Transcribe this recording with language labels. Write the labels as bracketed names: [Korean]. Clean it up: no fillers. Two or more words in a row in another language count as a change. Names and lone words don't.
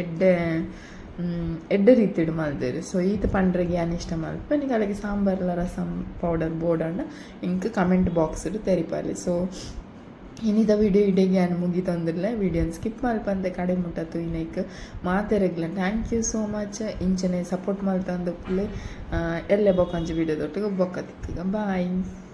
[Tulu] ಎಡ್ಡೆ ರೀತಿಡು ಮಲ್ದೇರು ಸೊ ಈತ ಪಂಡ್ರೆಗೆ ಏನು ಇಷ್ಟ ಮಲ್ಪ ನಿಮಗೆ ಅಲ್ಲಿಗೆ ಸಾಂಬಾರ್ಲ ರಸಂ ಪೌಡರ್ ಬೋರ್ಡ್ ಅಣ್ಣ ಇಂಕ್ [English] comment box [Tulu] ತೆರಿಪಾಲಿ ಸೊ ಇನ್ನಿದ ವಿಡಿಯೋ ಇಡೆಗೆ ಏನು ಮುಗಿತೊಂದಿಲ್ಲ ವಿಡಿಯೋನ ಸ್ಕಿಪ್ ಮಲ್ಪಂದೆ ಕಡೆ ಮುಟ್ಟತ್ತು ಇನ್ನೈಕ್ ಮಾತೆರೆಗ್ಲ [English] thank you so much [Tulu] ಇಂಚನೆ ಸಪೋರ್ಟ್ ಮಲ್ತಂದು ಎಲ್ಲೇ ಬೊಕ್ಕಂಜಿ ವಿಡಿಯೋದೊಟ್ಟಿಗೆ ಬೊಕ್ಕ ತಿಕ್ಕಗ ಬಾಯ್.